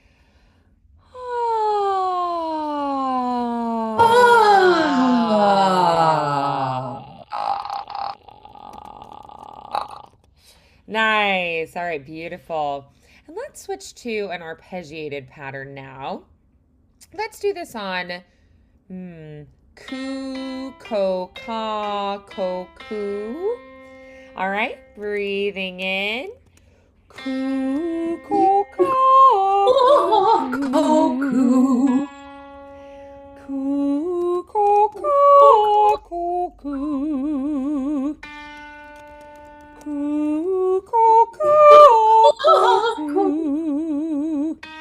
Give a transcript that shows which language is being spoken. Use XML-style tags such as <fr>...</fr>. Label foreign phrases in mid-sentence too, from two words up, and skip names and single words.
<en>Nice. All right, beautiful. And let's switch to an arpeggiated pattern now. Let's do this on coo, ko, ka, ko, coo. All right, breathing in. Coo, ko, ka, ko, Koku. coo. Coo, ko, ka, ko, coo. Coo, ko, ka, ko, coo.</en>